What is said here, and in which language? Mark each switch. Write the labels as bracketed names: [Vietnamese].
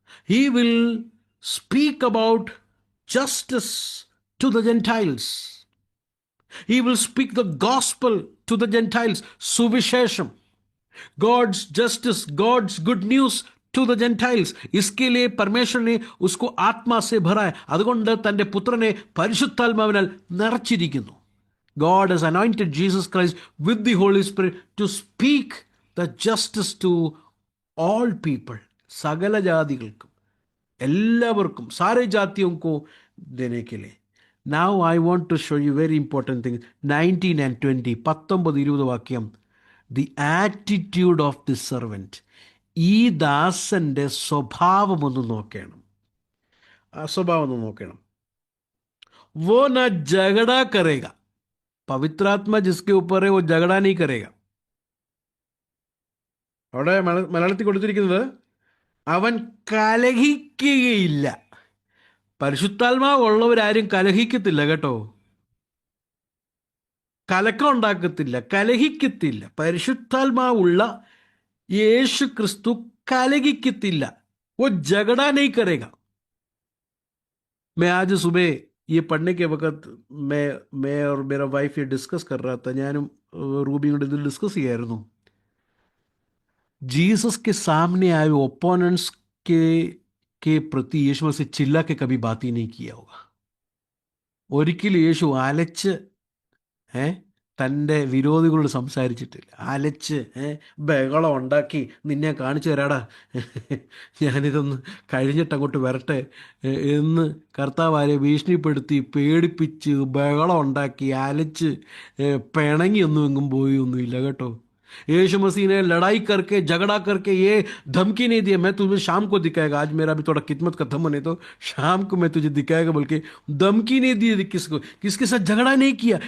[English] He will speak about justice to the Gentiles. He will speak the gospel to the Gentiles. सुविशेषम, God's justice, God's good news to the Gentiles. [Hindi] इसके लिए परमेश्वर ने उसको आत्मा से भरा है. [Malayalam] അതുകൊണ്ട് തൻ്റെ പുത്രനെ പരിശുദ്ധാത്മാവിനാൽ നിറച്ചിരിക്കുന്നു. [English] God has anointed Jesus Christ with the Holy Spirit to speak the justice to all people. [Malayalam] സകല ജാതികൾക്കും, എല്ലാവർക്കും, [Hindi] सारे जातियों को देने के लिए. [English] Now I want to show you very important thing. 19 and 20, 19-20 വാക്യം. The attitude of the servant. [Malayalam] ഈ ദാസന്റെ സ്വഭാവം ഒന്ന് നോക്കണം. ആ സ്വഭാവം ഒന്ന് നോക്കണം. [Hindi] वो ना झगड़ा करेगा. पवित्रात्मा जिसके ऊपर है वो झगड़ा नहीं करेगा. [Malayalam] അവിടെ മലയാളത്തിൽ കൊടുത്തിരിക്കുന്നത് അവൻ കലഹിക്കുകയില്ല. പരിശുദ്ധാത്മാവ് ഉള്ളവരാരും കലഹിക്കത്തില്ല കേട്ടോ. കലക്കം ഉണ്ടാക്കത്തില്ല, കലഹിക്കത്തില്ല. പരിശുദ്ധാത്മാവുള്ള യേശു ക്രിസ്തു കലഹിക്കത്തില്ല. [Hindi] वो झगड़ा नहीं करेगा. मैं आज सुबह ये पढ़ने के वक्त मैं और मेरा वाइफ ये डिस्कस कर रहा था. [Malayalam] ഞാനും റൂബിയും കൂടെ ഇത് ഡിസ്കസ് ചെയ്യായിരുന്നു. [Hindi] जीसस के सामने आए ओपोनेंट्स के प्रति यीशु मसीह चिल्ला के कभी बात ही नहीं किया होगा. [Malayalam] ഒരിക്കലും യേശു അലച്ച് തൻ്റെ വിരോധികളോട് സംസാരിച്ചിട്ടില്ല. അലച്ച് ബഹളം ഉണ്ടാക്കി നിന്നെ കാണിച്ചു തരാടാ, ഞാനിതൊന്ന് കഴിഞ്ഞിട്ട് അങ്ങോട്ട് വരട്ടെ എന്ന് കർത്താവ് ആരെ ഭീഷണിപ്പെടുത്തി പേടിപ്പിച്ച് ബഹളം ഉണ്ടാക്കി അലച്ച് പിണങ്ങിയൊന്നും എങ്ങും പോയി ഒന്നുമില്ല കേട്ടോ. [Hindi] यीशु मसीह ने लड़ाई करके झगड़ा करके ये धमकी नहीं दी मैं तुझे शाम को दिखाएगा, आज मेरा भी थोड़ा किस्मत खत्म होने तो शाम को मैं तुझे दिखाएगा बोल के धमकी नहीं दी. किसके साथ झगड़ा नहीं किया.